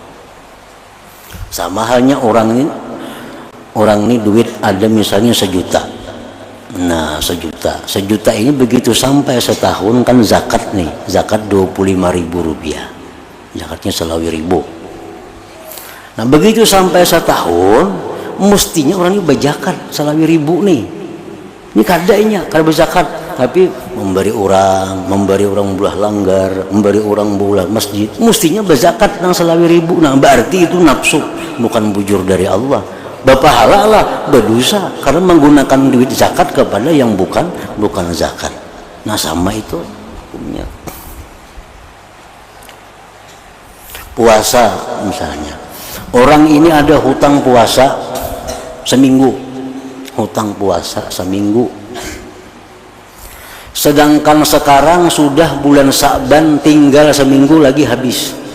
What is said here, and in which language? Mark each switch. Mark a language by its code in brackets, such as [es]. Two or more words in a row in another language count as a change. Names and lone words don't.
[bjn] Sama halnya orang ini duit ada misalnya 1 juta. Nah 1 juta ini begitu sampai setahun kan zakat nih, zakat 25.000 rupiah, zakatnya selawi ribu. Nah begitu sampai setahun mestinya orang ini berzakat selawi ribu nih, ini kadainya kada berzakat, tapi memberi orang belah langgar, memberi orang belah masjid, mestinya berzakat nang selawi ribu. Nah berarti itu nafsu, bukan bujur dari Allah. Bapahala lah berdosa karena menggunakan duit zakat kepada yang bukan zakat. Nah sama itu hukumnya. Puasa misalnya, orang ini ada hutang puasa seminggu, sedangkan sekarang sudah bulan Sa'ban, tinggal seminggu lagi habis.